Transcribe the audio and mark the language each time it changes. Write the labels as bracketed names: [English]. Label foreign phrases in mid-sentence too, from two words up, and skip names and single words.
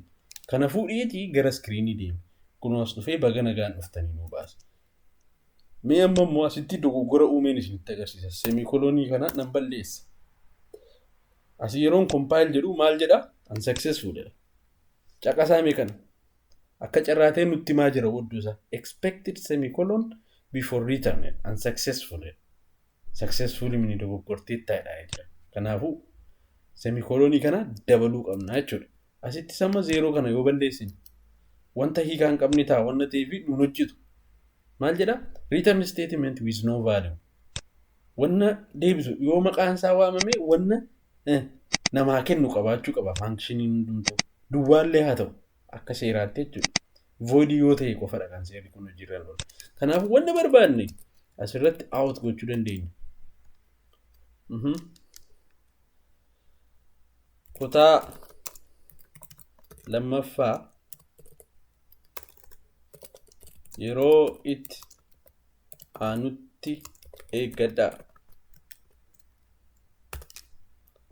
[Oromo] Kana fuudhiitii gara screenii deemu. Kun as dhufee baga nagaan dhuftanii nu baasa. Mee amma immoo asitti dogoggora uumeen isinitti agarsiisa. Semikolonii kana nan balleessa. Asii yeroon compile jedhu maal jedha? Unsuccessful jedha. Caqasaa mee kana. Akka carraatee nutti maa jira wadduusaa. [English] Expected semicolon before return unsuccessful. [Oromo] Successful mini dogoggortee taa'edha jira. Kanaafuu semikolonii kana dabaluu qabna jechuudha. Asitti sama 0 kana yoo balleessine wanta hiikaa hin qabne ta'a wanta ta'eef nuun hojjetu. Maal jedha? [English] Return statement with no value. [Oromo] Wanna deebisu yoo maqaan isaa waamame wanna namaa kennu qabaachuu qaba functioning hundumtuu. Duwwaallee haa ta'u akka seeraatti jechuudha. Void yoo ta'e qofadha kan seerri kun hojiirra oolu. Kanaaf wanna barbaadne asirratti out gochuu dandeenya. Kutaa lammaffaa yeroo itti aanutti eeggadhaa.